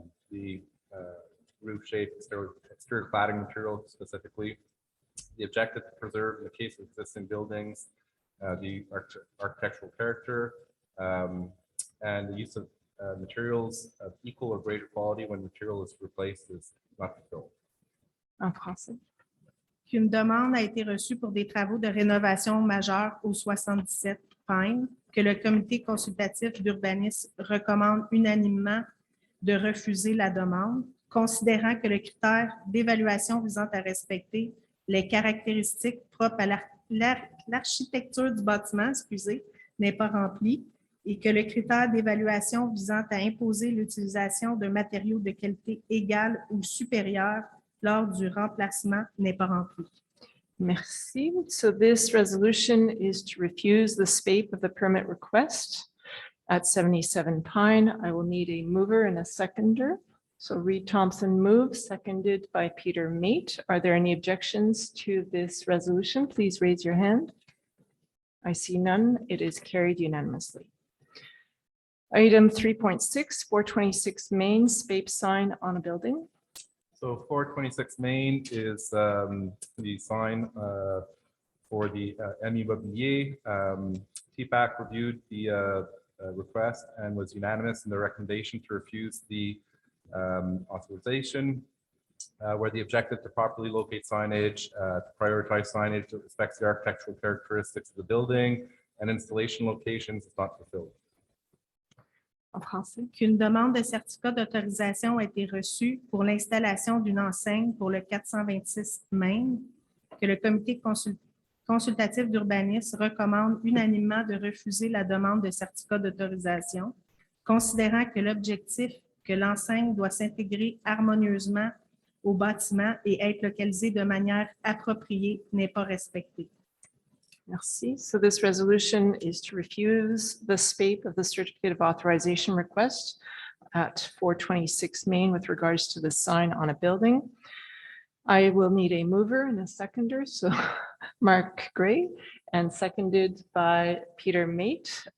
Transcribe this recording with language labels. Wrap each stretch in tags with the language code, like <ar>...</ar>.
<en>The roof shape, exterior cladding material specifically. The objective to preserve, in the case of existing buildings, the architectural character and the use of materials of equal or greater quality when material is replaced is not fulfilled.</en> <fr>En français. Qu'une demande a été reçue pour des travaux de rénovation majeure au 77 Pine, que le comité consultatif d'urbanisme recommande unanimement de refuser la demande, considérant que le critère d'évaluation visant à respecter les caractéristiques propres à l'architecture du bâtiment, n'est pas rempli, et que le critère d'évaluation visant à imposer l'utilisation de matériaux de qualité égale ou supérieure lors du remplacement n'est pas rempli. Merci.</fr> <en>So this resolution is to refuse the SPAPE of the permit request at 77 Pine. I will need a mover and a seconder. So Reed Thompson moves, seconded by Peter Mate. Are there any objections to this resolution? Please raise your hand. I see none. It is carried unanimously. Item 3.6, 426 Main, SPAPE sign on a building. So 426 Main is the sign for the Immobilier. TPAC reviewed the request and was unanimous in the recommendation to refuse the authorization, where the objective to properly locate signage, to prioritize signage that respects the architectural characteristics of the building and installation locations is not fulfilled.</en> <fr>En français. Qu'une demande de certificat d'autorisation a été reçue pour l'installation d'une enseigne pour le 426 Main, que le comité consultatif d'urbanisme recommande unanimement de refuser la demande de certificat d'autorisation, considérant que l'objectif que l'enseigne doit s'intégrer harmonieusement au bâtiment et être localisée de manière appropriée n'est pas respecté. Merci.</fr> <en>So this resolution is to refuse the SPAPE of the certificate of authorization request at 426 Main with regards to the sign on a building. I will need a mover and a seconder. So Mark Gray and seconded by Peter Mate.</en>